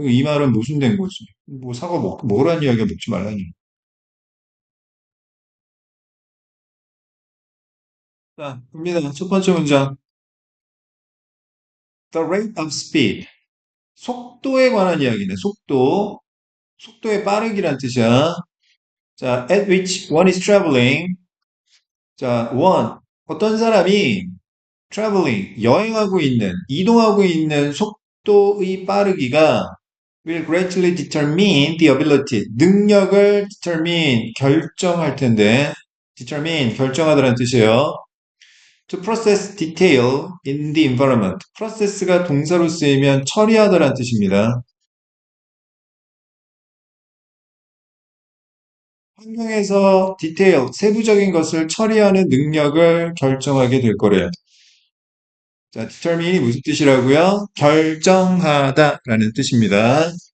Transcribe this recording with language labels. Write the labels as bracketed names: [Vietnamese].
[Korean] 이 말은 모순된 거지. 뭐 사과 먹으라는 이야기가 먹지 말라니. 자, 갑니다. 첫 번째 문장. [English] The rate of speed. [Korean] 속도에 관한 이야기네. 속도. 속도의 빠르기란 뜻이야. [English] 자, at which one is traveling. 자, one. [Korean] 어떤 사람이 traveling, 여행하고 있는, 이동하고 있는 속도의 빠르기가 [English] will greatly determine the ability, [Korean] 능력을 determine, 결정할 텐데, determine, 결정하다는 뜻이에요. [English] To process detail in the environment. [Korean] process가 동사로 쓰이면 처리하다라는 뜻입니다. 환경에서 디테일, 세부적인 것을 처리하는 능력을 결정하게 될 거래요. 자, determine이 무슨 뜻이라고요? 결정하다라는 뜻입니다.